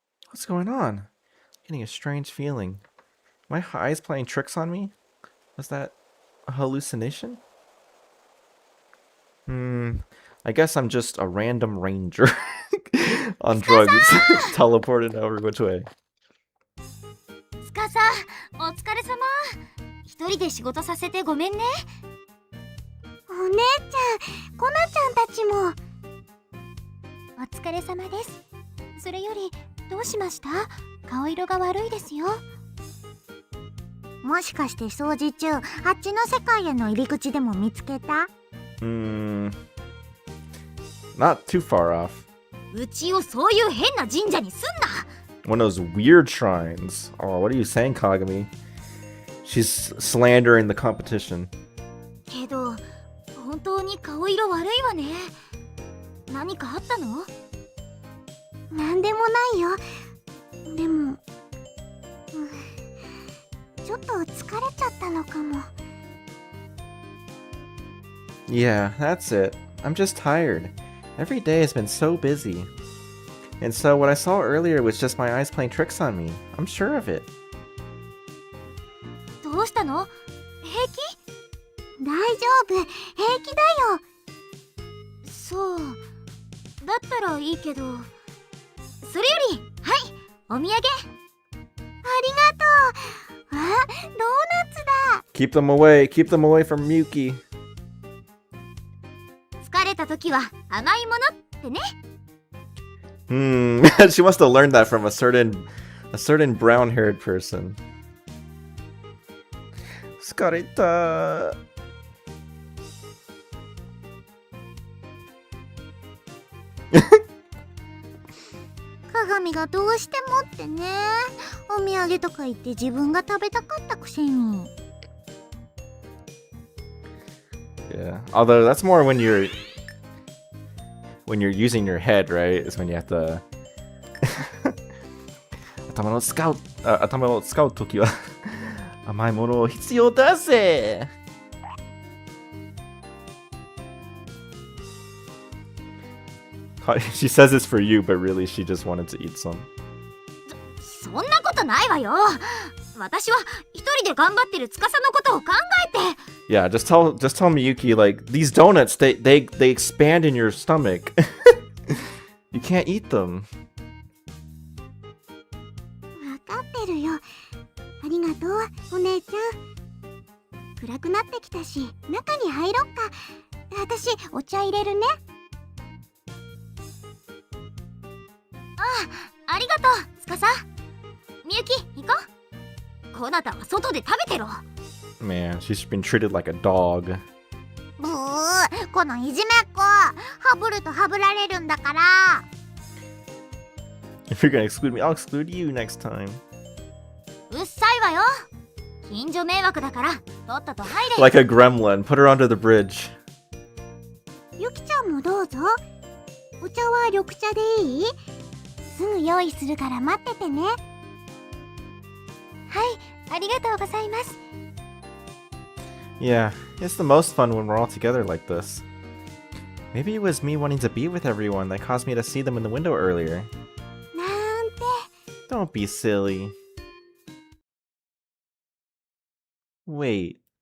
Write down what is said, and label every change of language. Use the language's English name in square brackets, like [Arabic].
[English] What's going on? Getting a strange feeling. My eyes playing tricks on me? Was that a hallucination? I guess I'm just a random ranger on drugs, teleported over which way. [Japanese] つかさ、お疲れ様。一人で仕事させてごめんね。お姉ちゃん、コナちゃんたちも。疲れ様です。それよりどうしました？顔色が悪いですよ。もしかして掃除中、あっちの世界への入り口でも見つけた？ [English] Not too far off. [Japanese] うちをそういう変な神社にすんな。 [English] One of those weird shrines. Oh, what are you saying, Kagami? She's slandering the competition. [Japanese] けど本当に顔色悪いわね。何かあったの？なんでもないよ。でも、ちょっと疲れちゃったのかも。 [English] Yeah, that's it. I'm just tired. Every day has been so busy. And so what I saw earlier was just my eyes playing tricks on me. I'm sure of it. [Japanese] どうしたの？平気？大丈夫、平気だよ。そう、だったらいいけど。それより、はい、お土産。ありがとう。あ、ドーナツだ。 [English] Keep them away from Miyuki. [Japanese] 疲れた時は甘いものってね。 [English] She must have learned that from a certain brown-haired person. [Japanese] 疲れた。鏡がどうしてもってね。お土産とか言って自分が食べたかったくせに。 [English] Yeah. Although that's more when you're using your head, right? Is when you have to 頭を使うときは甘いものを必要だぜ。 She says it's for you, but really she just wanted to eat some. [Japanese] そんなことないわよ。私は一人で頑張ってる司のことを考えて。 [English] Yeah, just tell Miyuki, like, these donuts, they expand in your stomach. You can't eat them. [Japanese] わかってるよ。ありがとう、お姉ちゃん。暗くなってきたし、中に入ろっか。私、お茶入れるね。あ、ありがとう、司。みゆき、行こう。こなたは外で食べてろ。 [English] Man, she's been treated like a dog. [Japanese] ブー、このいじめっ子。ハブるとハブられるんだから。 [English] If you're gonna exclude me, I'll exclude you next time. [Japanese] うっさいわよ。近所迷惑だから、とっとと入れ。 [English] Like a gremlin, put her under the bridge. [Japanese] ゆきちゃんもどうぞ。お茶は緑茶でいい？すぐ用意するから待っててね。はい、ありがとうございます。 [English] Yeah, it's the most fun when we're all together like this. Maybe it was me wanting to be with everyone that caused me to see them in the window earlier. [Japanese] なんて。 [English] Don't be silly. Wait.